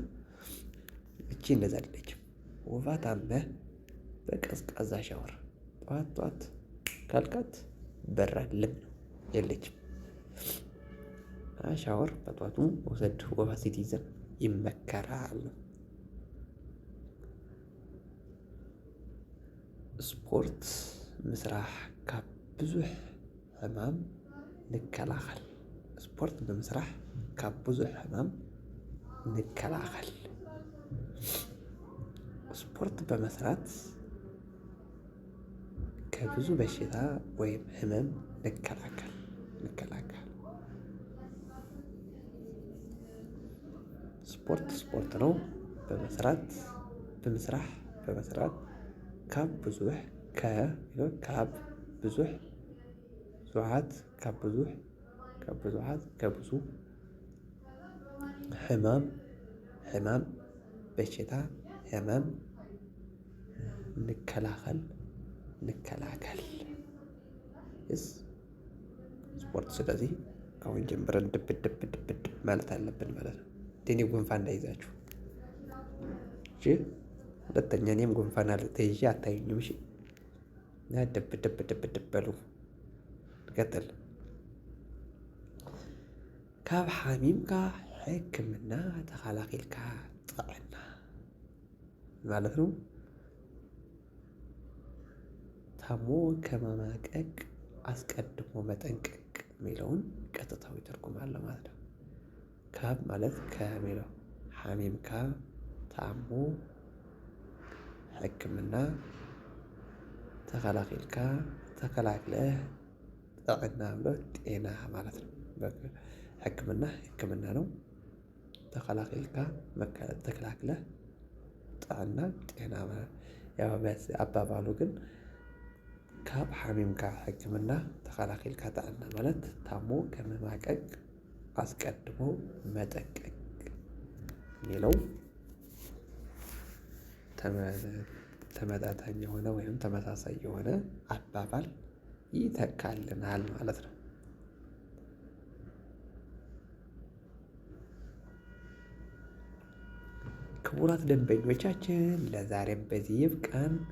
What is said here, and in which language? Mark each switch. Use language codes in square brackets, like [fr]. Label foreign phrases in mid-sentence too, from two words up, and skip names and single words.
[am] እቺ እንደዛ አይደለችም። ወባ ታመህ በቀዝቃዛ ሻወር ጠዋት ካልካት በራልም ነው የለችም። ሻወር በጧቱ መውሰድ ወባ ሲይዘን ይመከራል። [ti] ስፖርት ምስራሕ ካብ ብዙሕ ሕማም ንከላኸል። ስፖርት ብምስራሕ ካብ ብዙሕ ሕማም ንከላኸል። [am] ስፖርት በመስራት ከብዙ በሽታ ወይም ህመም ንከላከል። ስፖርት ነው። በመስራት [ti] ካብ ብዙሕ [am] ከብዙ ሕማም በሽታ ህመም ንከላከል። ስፖርት ስለዚህ አሁን ጀምረን ድብ ማለት አለብን ማለት ነው። እኔ ጉንፋን እንዳይዛችሁ እሺ። ሁለተኛ እኔም ጉንፋን ተይዤ አታዩኝም እሺ። ድብ በሉ። ንቀጥል። [ti] ካብ ሓሚምካ ሕክምና ተኸላኺልካ ጥዕና [am] ማለት ነው። ታሞ ከመማቀቅ አስቀድሞ መጠንቀቅ የሚለውን ቀጥታዊ ትርጉም አለ ማለት ነው። ካብ ማለት ከሚለው ሓሚምካ ታሞ ሕክምና ተኸላኺልካ ተከላክለህ ጥዕና ብሎ ጤና ማለት ነው። ሕክምና ነው። ተኸላኺልካ ተከላክለህ ጥዕና ጤና ማለት ያው አባባሉ ግን [ti] ካብ ሓሚምካ ሕክምና ተኸላኺልካ ጥዕና [am] ማለት ታሞ ከመማቀቅ አስቀድሞ መጠንቀቅ የሚለው ተመጣጣኝ የሆነ ወይም ተመሳሳይ የሆነ አባባል ይተካልናል ማለት ነው። ክቡራት ደንበኞቻችን ለዛሬም በዚህ ይብቃን።